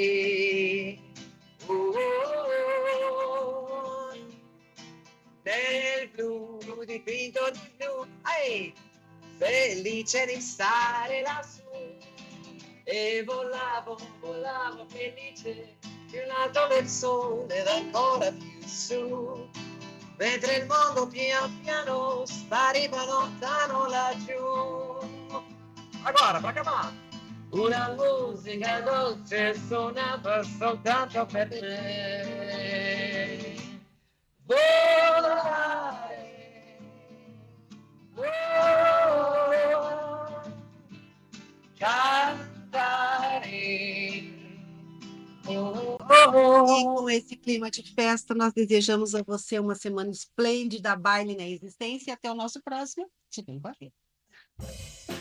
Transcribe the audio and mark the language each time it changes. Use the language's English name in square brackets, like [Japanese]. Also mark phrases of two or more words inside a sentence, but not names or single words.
[Italian] Nel blu, dipinto di blu, felice di stare lassù. E volavo felice, più in alto del sole ed ancora più su. Mentre il mondo pian piano spariva lontano laggiù. [Portuguese] Agora, pra acabar. [Italian] Una musica dolce suonava soltanto per me. Volare, cantare. [Portuguese] E com esse clima de festa, nós desejamos a você uma semana esplêndida, baile na existência e até o nosso próximo. Segunda-feira.